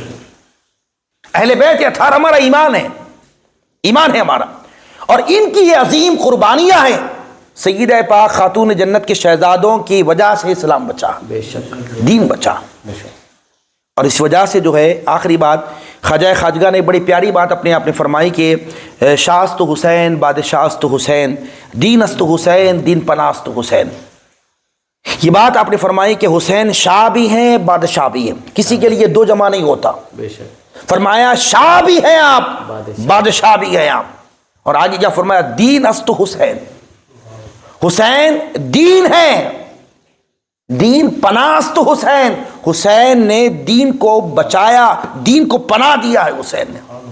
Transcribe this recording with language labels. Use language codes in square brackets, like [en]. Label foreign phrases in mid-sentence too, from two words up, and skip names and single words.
[ur] اہل بیت اطہار ہمارا ایمان ہے، ایمان ہے ہمارا، اور ان کی یہ عظیم قربانیاں ہیں۔ سیدہ پاک خاتون جنت کے شہزادوں کی وجہ سے اسلام بچا، بے شک دین بچا، اور اس وجہ سے جو ہے آخری بات خواجہ خواجگاہ نے بڑی پیاری بات اپنے آپ نے فرمائی کہ [fa] شاست حسین بادشاہست حسین دین است حسین دین پناست حسین۔ [ur] یہ بات آپ نے فرمائی کہ حسین شاہ بھی ہیں بادشاہ بھی ہیں، کسی کے لیے دو جمع نہیں ہوتا۔ بے شک فرمایا شاہ بھی ہیں آپ بادشاہ بھی ہیں آپ، اور آگے کیا فرمایا [fa] دین است حسین، [ur] حسین دین ہے، [fa] دین پناست حسین، [ur] حسین نے دین کو بچایا، دین کو پناہ دیا ہے حسین نے۔